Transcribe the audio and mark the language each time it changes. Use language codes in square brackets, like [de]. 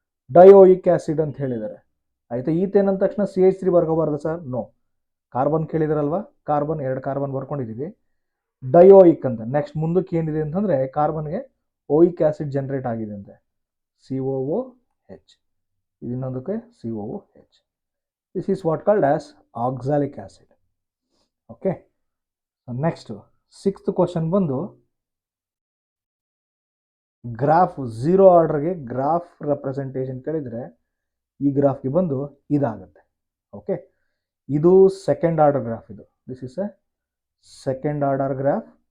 [kn] ಡಯೋಯಿಕ್ acid ಅಂತ ಹೇಳಿದ್ದಾರೆ. ಆಯಿತಾ, ಈಥೇನ್ ಅಂದ ತಕ್ಷಣ CH3 ಬರ್ಕೋಬಾರ್ದು sir? No, carbon ಕೇಳಿದಾರಲ್ವ, carbon 2 carbon ಬರ್ಕೊಂಡಿದ್ದೀವಿ. ಡಯೋಯಿಕ್ ಅಂತ ನೆಕ್ಸ್ಟ್ ಮುಂದಕ್ಕೆ ಏನಿದೆ ಅಂತಂದರೆ ಕಾರ್ಬನ್ಗೆ ಓಯಿಕ್ ಆ್ಯಸಿಡ್ ಜನರೇಟ್ ಆಗಿದೆ ಅಂತೆ, COOH. ಇನ್ನೊಂದಕ್ಕೆ COOH. [en] This is what called as oxalic acid. Okay. Next, 6th question [kn] ಬಂದು ಗ್ರಾಫ್ 0 ಆರ್ಡರ್ಗೆ ಗ್ರಾಫ್ ರೆಪ್ರೆಸೆಂಟೇಷನ್ ಕೇಳಿದರೆ ಈ ಗ್ರಾಫ್ಗೆ ಬಂದು ಇದಾಗುತ್ತೆ. ಓಕೆ, ಇದು second order graph. [en] This is a second order graph.